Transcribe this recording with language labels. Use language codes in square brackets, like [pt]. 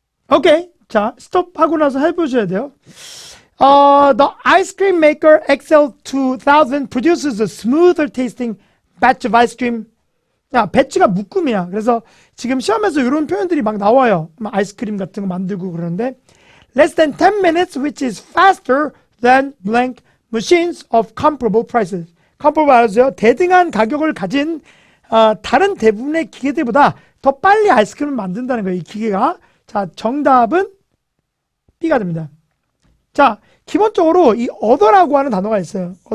[ko] 오케이. 자, 스톱하고 나서 해보셔야 돼요. [en] The ice cream maker XL2000 produces a smoother tasting batch of ice cream. [ko] 배치가 묶음이야. 그래서 지금 시험에서 이런 표현들이 막 나와요. 아이스크림 같은 거 만들고 그러는데 [en] less than 10 minutes which is faster than blank machines of comparable prices. [ko] comparable 알아서요. 대등한 가격을 가진 다른 대부분의 기계들보다 더 빨리 아이스크림을 만든다는 거예요. 이 기계가. 자, 정답은 B가 됩니다. 자, 기본적으로 이 other라고 하는 단어가 있어요.